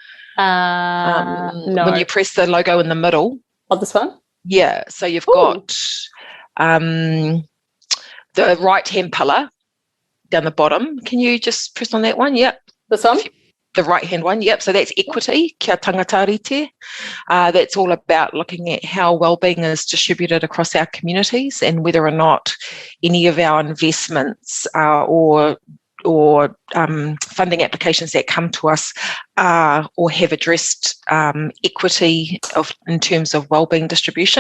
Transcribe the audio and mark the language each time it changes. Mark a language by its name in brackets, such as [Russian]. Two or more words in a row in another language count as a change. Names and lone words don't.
[English] No. When you press the logo in the middle. Oh, this one? Yeah, so you've got the right-hand pillar down the bottom. Can you just press on that one? Yep. This one? The right-hand one, yep. So that's equity, [Māori] kia tangata rite. [English] That's all about looking at how wellbeing is distributed across our communities and whether or not any of our investments or funding applications that come to us or have addressed equity in terms of wellbeing distribution.